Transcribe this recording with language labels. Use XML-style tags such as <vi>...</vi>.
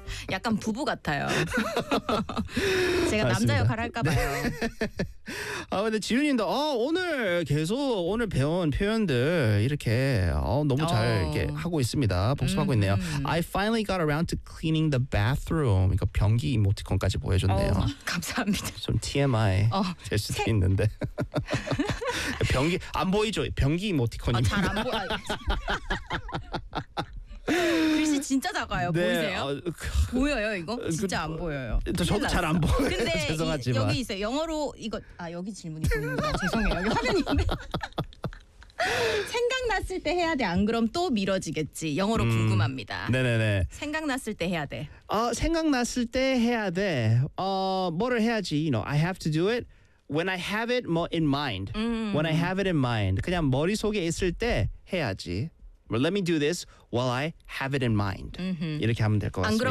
<ko>약간 부부 같아요. 제가 맞습니다. 남자 역할 할까봐요. 네. 아 근데 지윤님도 오늘 계속 오늘 배운 표현들 이렇게 너무 잘 이렇게 하고 있습니다. 복습하고 있네요.</ko> <en>I finally got around to cleaning the bathroom.</en> <ko>이거 변기 이모티콘까지 보여줬네요. 감사합니다. 좀 TMI 될 수도 있는데. 변기 안 보이죠? 변기 이모티콘입니다. 잘 안 보여. 글씨 진짜 작아요. 네. 보이세요? 보여요 이거? 진짜 안 보여요. 저도 잘 안 보여요. 근데 죄송하지만. 여기 있어요. 영어로 이거 여기 질문이 보입니다. 죄송해요. 여기 화면인데. 생각났을 때 해야 돼. 안 그럼 또 미뤄지겠지. 영어로 궁금합니다. 네네네. 생각났을 때 해야 돼. 생각났을 때 해야 돼. 뭐를 해야지?</ko> <en>You know, I have to do it when I have it in mind. When I have it in mind.</en> <ko>그냥 머릿속에 있을 때 해야지.</ko> <en>Well, let me do this while I have it in mind. Mm-hmm.</en> <ko>이렇게 하면 될 것 같습니다.</ko>